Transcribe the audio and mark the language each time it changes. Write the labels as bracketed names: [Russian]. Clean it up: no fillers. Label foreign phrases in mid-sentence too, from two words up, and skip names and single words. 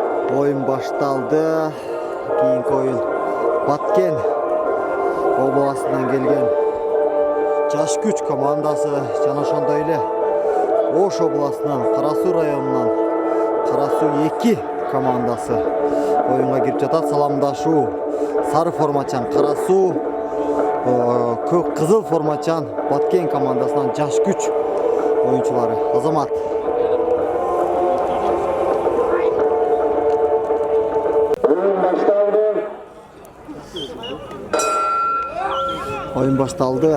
[Kyrgyz] Оюн башталды. Keyinki oyun Баткен областынан келген ЖАШ КУЧ командасы жана ошондой эле Ош областынан КАРА СУУ районунан КАРА СУУ 2 командасы оюнга кирип жатат. Саламдашуу сары формачан КАРА СУУ, көк кызыл формачан Баткен командасынан ЖАШ КУЧ оюнчулары. Азамат. Оюн башталды.